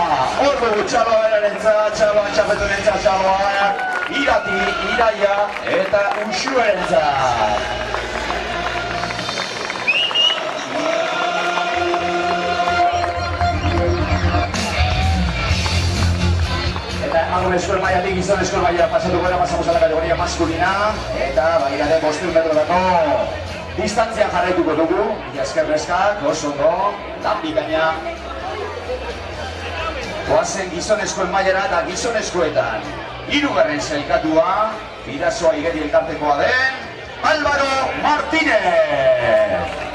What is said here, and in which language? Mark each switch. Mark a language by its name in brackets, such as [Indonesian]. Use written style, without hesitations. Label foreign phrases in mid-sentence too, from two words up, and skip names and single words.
[Basque] Hor dugu txaloa berarentzat, txaloa txapetunentzat, txaloa Irati, Iraia eta Uxuerentzat. Eta emakumezkoen mailatik gizonezkoen mailara pasatuko gara, [Spanish] pasamos a la categoría masculina. [Basque] Eta bairade 500 metrotako distantzian jarraituko dugu. Mila esker neskak, oso ondo, lan bikaina. Goazen gizonezkoen mailara eta gizonezkoetan. Hirugarren sailkatua, Bidasoa Igeri elkartekoa den, Álvaro Martínez.